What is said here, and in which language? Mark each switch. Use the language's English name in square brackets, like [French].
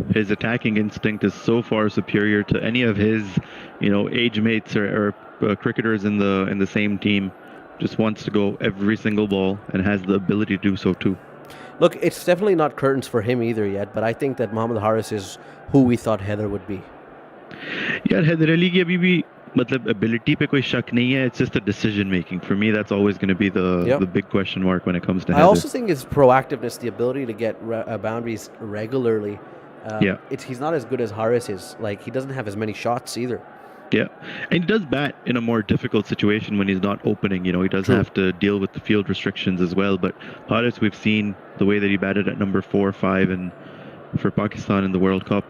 [English] His attacking instinct is so far superior to any of his, age mates or cricketers in the same team. Just wants to go every single ball and has the ability to do so too. Look, it's definitely not curtains for him either yet, but I think that Mohammad Haris is who we thought Heather would be. [Hindi] यार हैदर अली की अभी भी मतलब ability पे कोई शक नहीं है. [English] It's just the decision making. For me, that's always going to be the big question mark when it comes to Heather. I also think his proactiveness, the ability to get boundaries regularly. He's not as good as Haris is. Like, he doesn't have as many shots either. Yeah, and he does bat in a more difficult situation when he's not opening. He does have to deal with the field restrictions as well. But Haris, we've seen the way that he batted at number 4, 5, and for Pakistan in the World Cup.